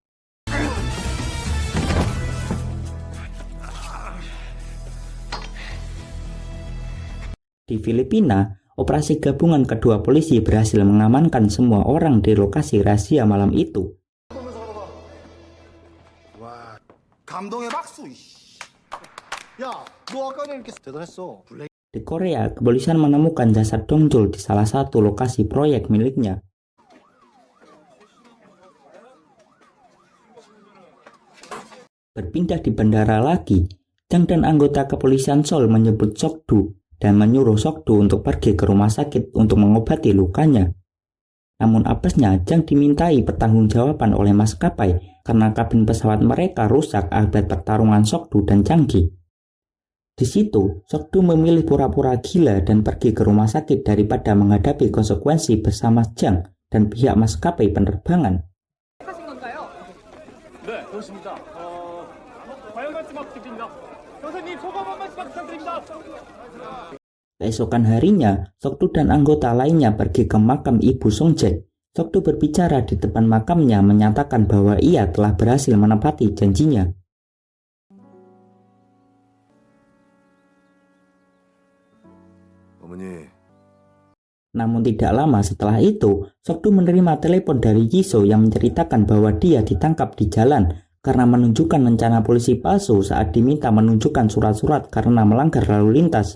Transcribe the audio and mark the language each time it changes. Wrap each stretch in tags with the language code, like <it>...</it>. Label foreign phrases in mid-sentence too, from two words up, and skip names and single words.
<id>Di Filipina, operasi gabungan kedua polisi berhasil mengamankan semua orang di lokasi rahasia malam itu.</id> <ko>와, 감동의 박수. 야, 너 아까는 이렇게 대단했어.</ko> <id>Di Korea, kepolisian menemukan jasad Dongjul di salah satu lokasi proyek miliknya. Berpindah di bandara lagi, Jang dan anggota kepolisian Seoul menyebut Sokdu dan menyuruh Sokdu untuk pergi ke rumah sakit untuk mengobati lukanya. Namun apesnya, Jang dimintai pertanggungjawaban oleh maskapai karena kabin pesawat mereka rusak akibat pertarungan Sokdu dan Changi. Di situ, Sokdu memilih pura-pura gila dan pergi ke rumah sakit daripada menghadapi konsekuensi bersama Jang dan pihak maskapai penerbangan.</id> <ko>네, 그렇습니다. 과연 말씀 부탁드립니다. 선생님 소감 한 말씀 부탁드립니다.</ko> <id>Keesokan harinya, Sokdu dan anggota lainnya pergi ke makam Ibu Songjae. Sokdu berbicara di depan makamnya menyatakan bahwa ia telah berhasil menepati janjinya. Namun tidak lama setelah itu, Sokdu menerima telepon dari Jisoo yang menceritakan bahwa dia ditangkap di jalan karena menunjukkan rencana polisi palsu saat diminta menunjukkan surat-surat karena melanggar lalu lintas.</id>